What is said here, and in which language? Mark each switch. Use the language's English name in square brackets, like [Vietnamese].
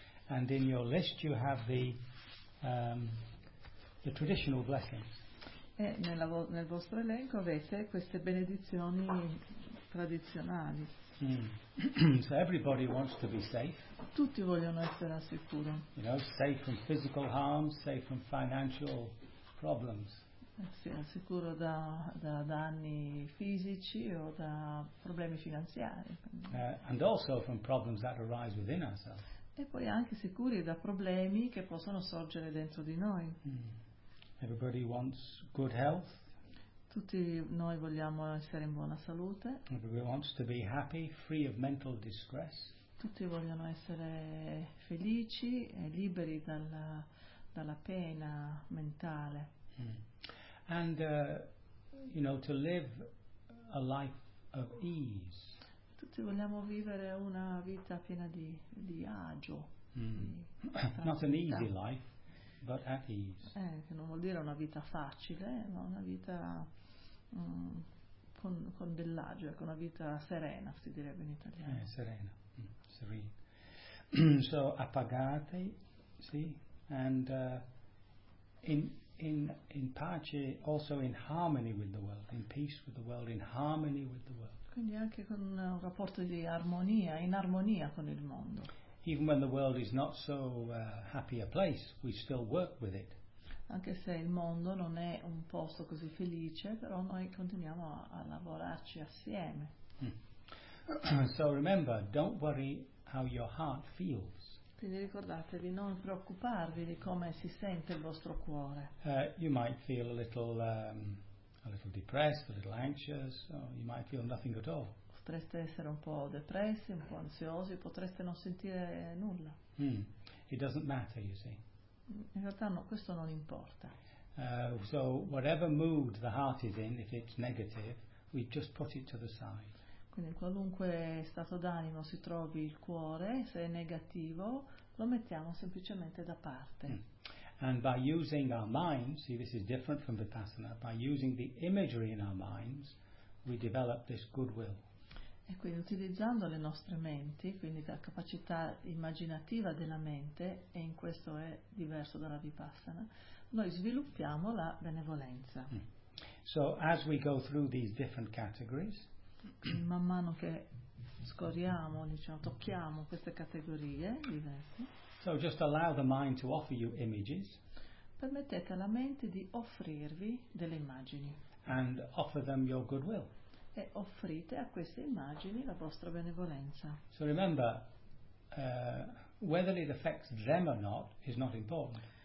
[English] And in your list you have the traditional blessings. [Italian] E nel vostro elenco avete queste benedizioni tradizionali. [English] Mm. So everybody wants to be safe. [Italian] Tutti vogliono essere al sicuro. [English] You know, safe from physical harm, safe from financial problems. [Italian] Sì, al sicuro da danni fisici o da problemi finanziari. [English] And also from problems that arise within ourselves. [Italian] E poi anche sicuri da problemi che possono sorgere dentro di noi. [English] Mm. Everybody wants good health. [Italian] Tutti noi vogliamo essere in buona salute. [English] Everybody wants to be happy, free of mental distress. [Italian] Tutti vogliono essere felici e liberi dalla pena mentale. Mm. [English] And you know, to live a life of ease. [Italian] Tutti vogliamo vivere una vita piena di agio. [English] Mm. Not an easy life, but at ease. [Italian] Che non vuol dire una vita facile, ma una vita con dell'agio, con una vita serena, si direbbe in italiano. Serena. Mm. Serene. [English] So [Italian] appagate, sì, [English] and [Italian] in pace, [English] also in harmony with the world, in peace with the world, in harmony with the world. [Italian] Quindi anche con un rapporto di armonia, in armonia con il mondo. [English] Even when the world is not so happy a place, we still work with it. [Italian] Anche se il mondo non è un posto così felice, però noi continuiamo a lavorarci assieme. Mm. [English] So remember, don't worry how your heart feels. [Italian] Quindi ricordate di non preoccuparvi di come si sente il vostro cuore. [English] You might feel a little depressed, a little anxious, or you might feel nothing at all. [Italian] Potreste essere un po' depressi, un po' ansiosi, potreste non sentire nulla. [English] Mm. It doesn't matter, you see. [Italian] In realtà no, questo non importa. [English] So whatever mood the heart is in, if it's negative, we just put it to the side. [Italian] Quindi in qualunque stato d'animo si trovi il cuore, se è negativo, lo mettiamo semplicemente da parte. Mm. [English] And by using our minds, see this is different from Vipassana, by using the imagery in our minds, we develop this goodwill. [Italian] E quindi utilizzando le nostre menti, quindi la capacità immaginativa della mente, e in questo è diverso dalla Vipassana, noi sviluppiamo la benevolenza. Mm. [English] So as we go through these different categories, [Italian] man mano che scorriamo, diciamo, tocchiamo queste categorie diverse. [English] So just allow the mind to offer you images. [Italian] Permettete alla mente di offrirvi delle immagini. [English] And offer them your goodwill. [Italian] e offrite a queste immagini la vostra benevolenza. [English] So remember, whether it affects them or not is not important.